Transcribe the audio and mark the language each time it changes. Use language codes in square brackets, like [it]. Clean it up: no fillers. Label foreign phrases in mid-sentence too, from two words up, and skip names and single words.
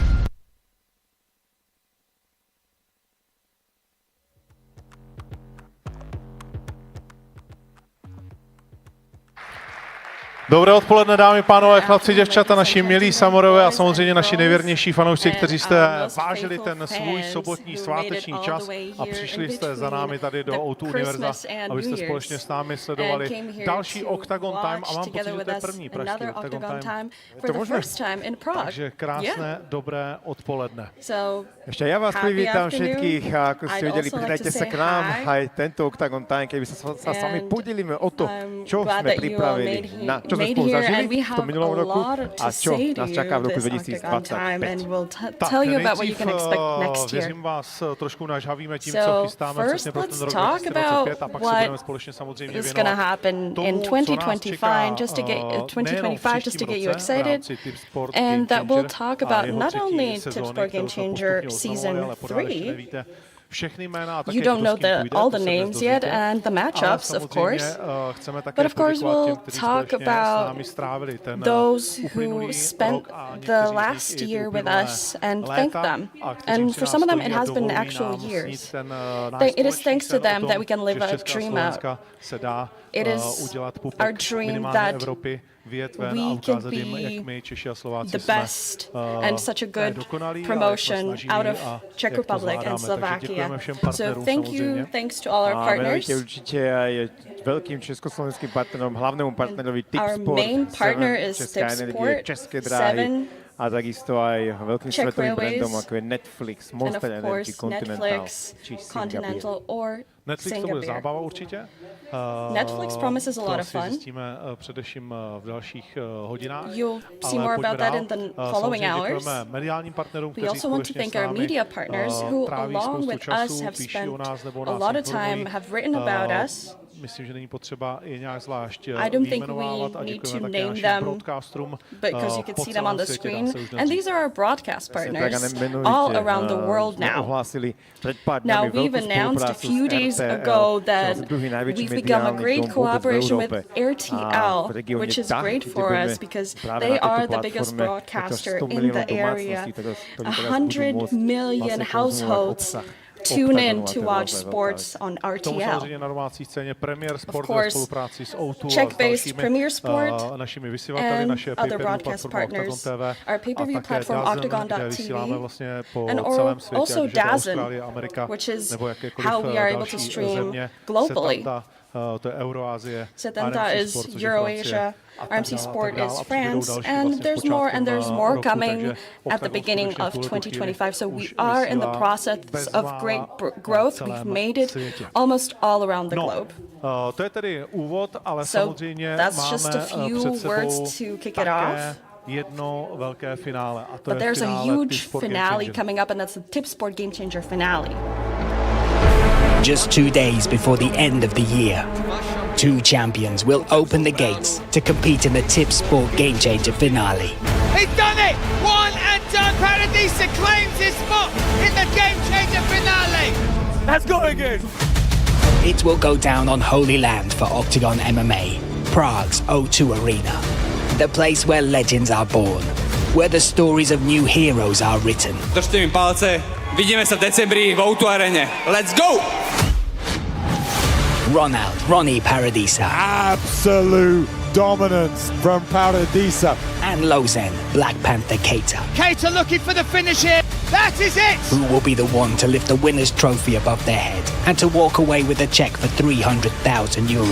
[cs] Dobré odpoledne, dámy, pánové, chlapci, děvčata, naši milí samorové a samozřejmě naši nejvěrnější fanoušci, kteří jste vážili ten svůj sobotní sváteční čas a přišli jste za námi tady do O2 Univerza, abyste společně s námi sledovali další Octagon Time a mám pocit, že to je první pražský Octagon Time. Je to možné? Takže krásné, dobré odpoledne. [sk] Ešte ja vás privítam všetkých a ako ste videli, pridajte sa k nám aj tento Octagon Time, keby sa s vami podelíme o to, čo sme pripravili, čo sme spolu zažili v tom minulom roku a čo nás čaká v roku 2025. [cs] Tak nejdřív věřím vás trošku nažhavíme tím, co chystáme přesně pro ten rok 2025 a pak se budeme společně samozřejmě věnovat tomu, co nás čeká nejenom v příštím roce v rámci Tipsport Game Changer a jeho třetí sezóny, kterou jsme postupně oznamovali, ale pořád ještě nevíte všechny jména a také [en] You don't know all the names yet and the matchups, of course. But of course, we'll talk about those who spent the last year with us and thank them. And for some of them, it has been actual years. It is thanks to them that we can live a dream out. It is our dream that we can be the best and such a good promotion out of Czech Republic and Slovakia. So thank you, thanks to all our partners. [sk] Určite aj veľkým československým partnerom, hlavnému partnerovi Tipsport. [en] Our main partner is Tipsport, [sk] České dráhy a takisto aj veľkým svetovým brandom, ako je Netflix, Monster Energy, Continental či Singapore. [cs] Netflix to bude zábava určitě. [en] Netflix promises a lot of fun. [cs] Zjistíme především v dalších hodinách. [en] You'll see more about that in the following hours. We also want to thank our media partners who, along with us, have spent a lot of time, have written about us. [cs] Myslím, že není potřeba je nějak zvlášť vyjmenovat a děkujeme také našim broadcasterům [en] because you can see them on the screen. And these are our broadcast partners all around the world now. Now we've announced a few days ago that we've become a great collaboration with RTL, which is great for us because they are the biggest broadcaster in the area. 100 million households tune in to watch sports on RTL. [cs] Samozřejmě na domácí scéně Premier Sport ve spolupráci s O2 [en] Czech-based Premier Sport [cs] našimi vysílateli, naše [en] other broadcast partners, our pay-per-view platform Octagon.tv, and also DAZN, which is how we are able to stream globally. [cs] To je Euroasie, [en] 70 is Eurasia, RMC Sport is France, and there's more coming at the beginning of 2025. So we are in the process of great growth. We've made it almost all around the globe. [cs] To je tedy úvod, ale [en] So [cs] samozřejmě [en] that's just a [cs] máme [en] few [cs] před sebou [en] words to kick it off. [cs] jedno velké finále, a to [en] But [cs] je [en] there's a [cs] finále [en] huge [cs] Tipsport Game [en] finale [cs] Changer. [en] coming up, and that's the Tipsport Game Changer finale. Just 2 days before the end of the year, 2 champions will open the gates to compete in the Tipsport Game Changer finale. He's done it! One and done. Paradisa claims his spot in the Game Changer finale. Let's go again. It will go down on Holy Land for Octagon MMA, Prague's O2 Arena, the place where legends are born, where the stories of new heroes are written. [sk] Držte mi palce, vidíme sa v decembri v O2 arene. [en] Let's go! RONY Paradisa, Absolute dominance from Paradisa. and Lausanne Black Panther KEITA, KEITA looking for the finish here. That is it! who will be the one to lift the winner's trophy above their head and to walk away with a check for 300,000 euros.